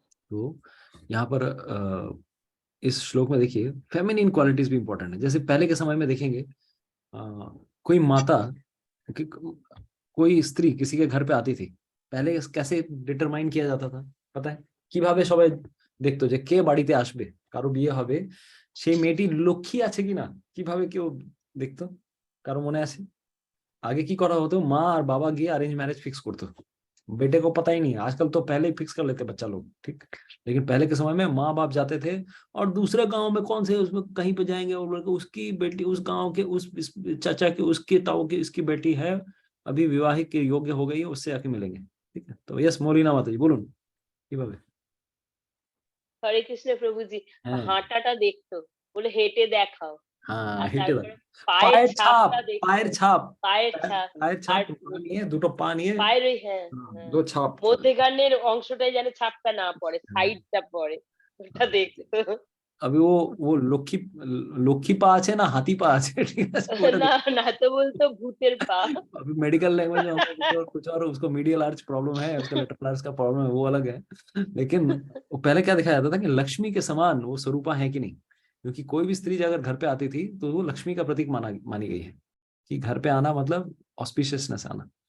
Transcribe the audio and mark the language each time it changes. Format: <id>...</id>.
<hi>तो यहाँ पर इस श्लोक में देखिए फेमिनिन क्वालिटीज भी इंपॉर्टेंट है। जैसे पहले के समय में देखेंगे, कोई माता, कोई स्त्री किसी के घर पे आती थी, पहले कैसे डिटरमाइन किया जाता था पता है?</hi> <bn>কিভাবে সবাই দেখতো যে কে বাড়িতে আসবে, কারো বিয়ে হবে, সেই মেয়েটি লক্ষ্মী আছে কিনা কিভাবে কেউ দেখতো, কারো মনে আছে? আগে কি করা হতো, মা আর বাবা গিয়ে</bn> <hi>अरेंज मैरिज फिक्स</hi> <bn>করতো,</bn> <hi>बेटे को पता ही नहीं।</hi> <bn>आजकल तो पहले ही फिक्स कर लेते बच्चा लोग, ठीक। लेकिन पहले के समय में माँ बाप जाते थे और दूसरे गांव में कौन से उसमें कहीं पे जाएंगे, और उसकी बेटी उस गांव के उस चाचा की, उसके ताऊ की, इसकी बेटी है अभी विवाहित के योग्य हो गई है, उससे आके मिलेंगे, ठीक है। तो यस মলিনা মাতাজি বলুন কিভাবে। হরে কৃষ্ণ প্রভুজি, হাঁটাটা দেখতো, বলে হেঁটে দেখাও। हाँ, হেঁটে দেখাও, পায়ের ছাপ, পায়ের ছাপ, পায়ের ছাপ, পায়ের ছাপ নিয়ে দুটো পা নিয়ে পায়ের ওই হ্যাঁ দো ছাপ, মধ্যেখানের অংশটাই যেন ছাপটা না পড়ে, সাইডটা পড়ে, ওটা দেখতো।</bn> <hi>अभी वो</hi> <bn>লক্ষ্মী পা আছে না হাতি পা আছে, ঠিক আছে। না না তো বলতো ভূতের পা।</bn> <hi>अभी मेडिकल लैंग्वेज में कुछ और उसको मीडियल आर्च प्रॉब्लम है, उसका लेटरल आर्च का प्रॉब्लम है, वो अलग है। लेकिन वो पहले क्या दिखाया जाता था कि लक्ष्मी के समान वो स्वरूपा है कि नहीं, क्योंकि कोई भी स्त्री अगर घर पे आती थी तो वो लक्ष्मी का प्रतीक मानी गई है, कि घर पे आना मतलब ऑस्पिशियसनेस आना।</hi>